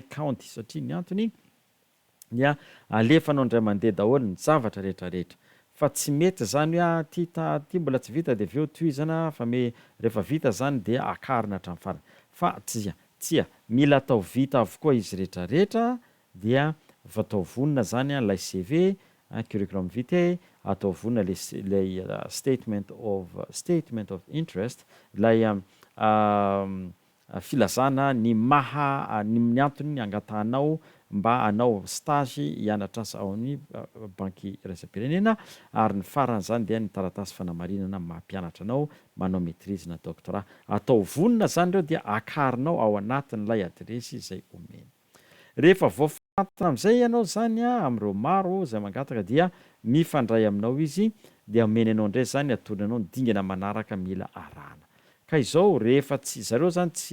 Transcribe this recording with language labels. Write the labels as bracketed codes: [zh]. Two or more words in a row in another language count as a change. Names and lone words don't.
[mg] account satria ny antony dia alefanao indray mandeha daholo ny zavatra rehetrarehetra fa tsy mety zany hoe ty mbola tsy vita dia aveo tohizana fa rehefa vita zany dia akarina hatramin'ny farany fa tsia mila atao vita avokoa izy rehetrarehetra dia atao vonona zany ilay CV [la] curriculum vitae [mg] atao vonona lay [en] statement of interest [mg] ilay filazana ny ny antony ny angatahanao mba hanao stage hianatra asa ao amin'ny Banky Iraisam-pirenena ary ny farany zany dia ny taratasy fanamarinana mampianatra anao manao maîtrise na doctorat atao vonona zany ireo dia akarinao ao anatin'ilay adresy izay omeny rehefa voafantatra amin'izay ianao zany amin'ireo maro zay mangataka dia mifandray aminao izy dia omeny anao indray zany atony anao ny dingana manaraka mila arahana ka izao rehefa tsy zareo zany